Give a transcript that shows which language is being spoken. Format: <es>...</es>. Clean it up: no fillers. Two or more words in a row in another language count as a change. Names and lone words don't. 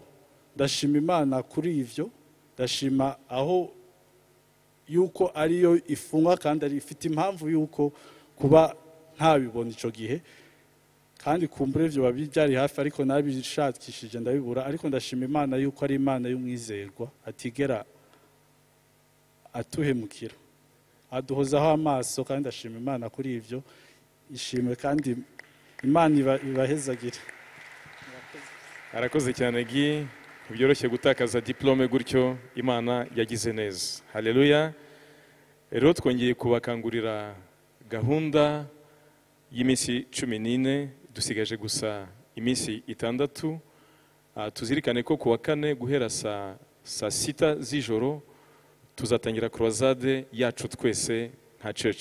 <rn>Ndashima Imana kuri ivyo ndashima aho yuko ariyo ifunga kandi ari ifite impamvu yuko kuba ntabibona ico gihe kandi kumbure ivyo babyari hafi ariko nabishakishije ndabibura ariko ndashima Imana yuko ari Imana y'umwizerwa atigera atuhemukira aduhozaho amaso kandi ndashima Imana kuri ivyo ishimwe kandi Imana ibahezagire. Arakoze cyane Gi byoroshye gutakaza diplome gutyo Imana yagize neza. Haleluya. Rero twongeye kubakangurira gahunda y'imisi 14 dusigaje gusa imisi 6 tuzirikane ko kuwa kane guhera saa 6 z'ijoro tuzatangira croisade yacu twese nka church.</rn>